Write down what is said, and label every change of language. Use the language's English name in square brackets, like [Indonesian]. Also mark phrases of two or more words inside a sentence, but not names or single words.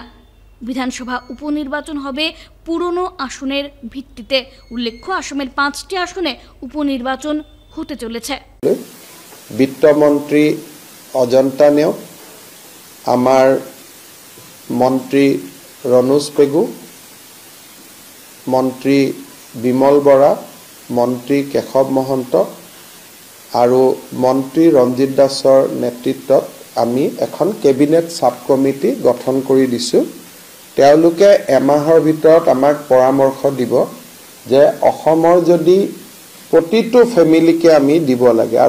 [Bangla] বিধানসভা উপনির্বাচন হবে পুরনো আসনের ভিত্তিতে। উল্লেখ্য, আসামের 5টি আসনে উপনির্বাচন হতে চলেছে। [Assamese] বিত্তমন্ত্রী অজন্তা নেওগ, আমার মন্ত্রী রনোজ পেগু, মন্ত্রী বিমল বৰা, মন্ত্রী কেশৱ মহন্ত আৰু মন্ত্রী ৰঞ্জিত দাসৰ নেতৃত্বত আমি এখন [English] cabinet sub committee [Assamese] গঠন কৰি দিছোঁ। তেওঁলোকে এমাহৰ ভিতৰত আমাক পৰামৰ্শ দিব যে অসমৰ যদি প্ৰতিটো ফেমিলিকে আমি দিব লাগে আৰু